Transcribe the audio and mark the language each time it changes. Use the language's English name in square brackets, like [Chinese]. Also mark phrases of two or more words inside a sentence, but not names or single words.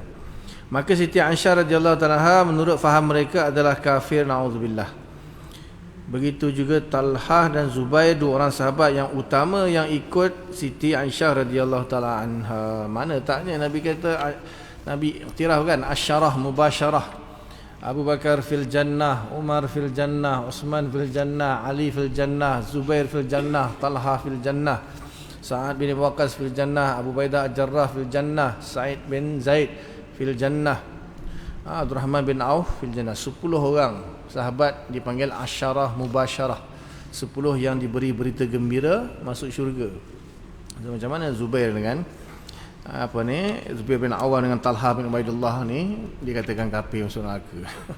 [Malay] Maka Siti Aisyah [Arabic] رضي الله تعالى [Malay] menurut faham mereka adalah kafir, na'udzubillah. Begitu juga Talhah dan Zubair, 2 orang sahabat yang utama yang ikut Siti Aisyah [Arabic] رضي الله تعالى عنها. [Malay] Mana taknya Nabi kata, Nabi iktiraf kan, [Arabic] عشرة مبشرة. أبو بكر في الجنة، عمر في الجنة، عثمان في الجنة، علي في الجنة، زبير في الجنة، طلحة في الجنة, سعد بن وقاص في الجنة، أبو عبيدة الجراح في الجنة، سعيد بن زيد في الجنة، عبد الرحمن بن عوف في الجنة. [Malay] 10 orang sahabat dipanggil [Arabic] عشرة مبشرة. [Malay] 10 yang diberi berita gembira masuk syurga. Macam mana Zubair dengan Zubair bin Awam dengan Talha bin Ubaidullah ni dikatakan kafir, masuk neraka.